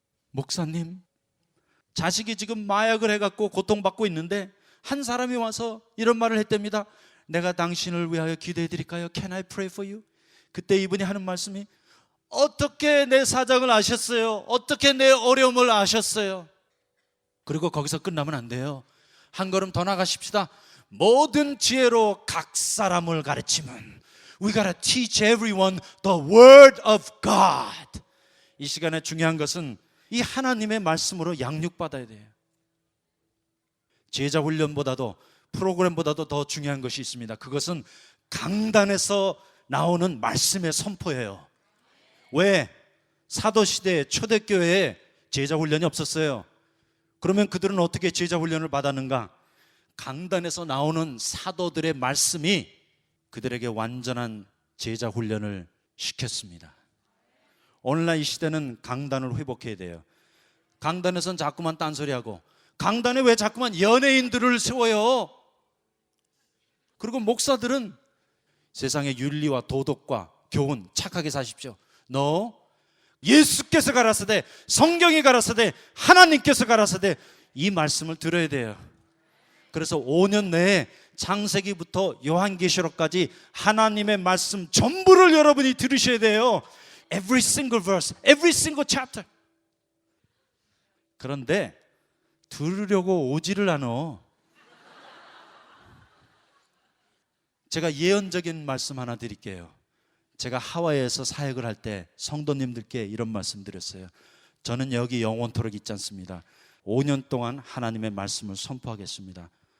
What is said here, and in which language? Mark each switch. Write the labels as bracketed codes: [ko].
[ko] 목사님, 자식이 지금 마약을 해갖고 고통받고 있는데 한 사람이 와서 이런 말을 했답니다. 내가 당신을 위하여 기도해 드릴까요? [en] Can I pray for you? [ko] 그때 이분이 하는 말씀이 어떻게 내 사정을 아셨어요? 어떻게 내 어려움을 아셨어요? 그리고 거기서 끝나면 안 돼요. 한 걸음 더 나가십시다. 모든 지혜로 각 사람을 가르치면 [en] We gotta teach everyone the word of God. [ko] 이 시간에 중요한 것은 이 하나님의 말씀으로 양육받아야 돼요. 제자 훈련보다도 프로그램보다도 더 중요한 것이 있습니다. 그것은 강단에서 나오는 말씀의 선포예요. 왜? 사도시대 초대교회에 제자 훈련이 없었어요. 그러면 그들은 어떻게 제자 훈련을 받았는가? 강단에서 나오는 사도들의 말씀이 그들에게 완전한 제자 훈련을 시켰습니다. 오늘날 이 시대는 강단을 회복해야 돼요. 강단에서는 자꾸만 딴소리하고, 강단에 왜 자꾸만 연예인들을 세워요? 그리고 목사들은 세상의 윤리와 도덕과 교훈 착하게 사십시오. No, 예수께서 가라사대, 성경이 가라사대, 하나님께서 가라사대 이 말씀을 들어야 돼요. 그래서 5년 내에 창세기부터 요한계시록까지 하나님의 말씀 전부를 여러분이 들으셔야 돼요. [en] Every single verse, every single chapter. [ko] 그런데 들으려고 오지를 않아. 제가 예언적인 말씀 하나 드릴게요. 제가 하와이에서 사역을 할 때 성도님들께 이런 말씀 드렸어요. 저는 여기 영원토록 있지 않습니다. 5년 동안 하나님의 말씀을 선포하겠습니다.